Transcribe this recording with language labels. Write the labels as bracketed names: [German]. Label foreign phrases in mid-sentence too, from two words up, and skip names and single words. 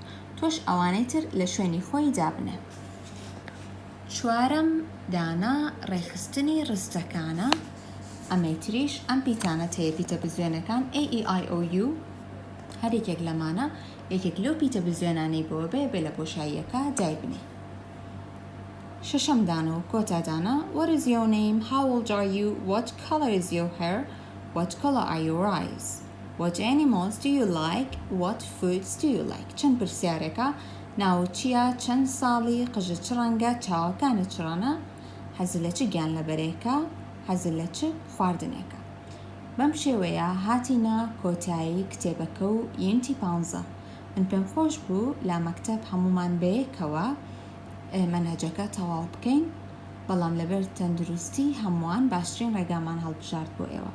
[Central Kurdish] تۆش ئەوانەی تر لە شوێنی خۆی دابنێ. چوارم دانا ڕێخستنی ڕستەکانە. ئەمەی تریش ئەم پیتانە هەیە پیتە بزوێنەکان A-E-I-O-U هەرێکێک لەمانە یەکێک لەو پیتە بزوێنانەی بۆ بێ لە بۆشاییەکە دایبنێ. شەشەم دانا و کۆتا دانا. [English] What is your name? How old are you? What color is your hair? What color are your eyes? What animals do you like? What foods do you like? [Central Kurdish] چەند پرسیارێکە ناو چییە چەند ساڵی قژە چ ڕەنگە چاوەکانە چ ڕەنە حەزت لە چ گیان لەبەرێکە حەزت لە چ خواردنێکە. بەم شێوەیە هاتینە کۆتایی کتێبەکە و یونتی 15. من پێم خۆش بوو لا مەکتەب هەمومان بەیەکەوە مەنهەجەکە تەواو بکەین بەڵام لەبەر تەندروستی هەمووان باشترین ڕێگامان هەڵبژارد بۆ ئێوە.